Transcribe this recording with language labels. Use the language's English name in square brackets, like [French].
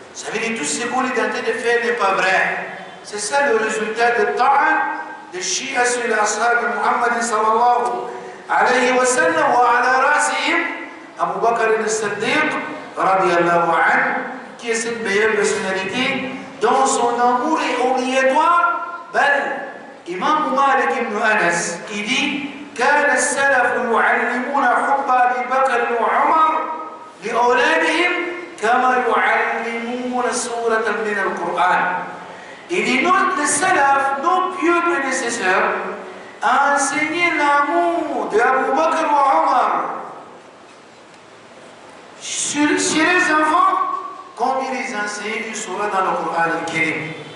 [French] Ça veut dire tout ce qu'on est en train de faire n'est pas vrai. C'est ça le résultat de ta'an de Shia sur l'ashab de Muhammad sallallahu alayhi wa sallam wa ala rasihim Abu Bakr al-Siddiq radiyallahu anhu, qui est cette meilleure personnalité dont son amour est obligatoire. [Arabic] Imam Malik ibn Anas, [French] il dit [Arabic] كان السلف يعلمون حب أبي بكر وعمر لأولادهم كما يعلمون سورة من القرآن. [French] Il dit les salaf, nos pieux prédécesseurs, a enseigné l'amour d'Abu Bakr wa Omar chez les enfants comme il les enseigne une sourate dans le Coran al-Karim.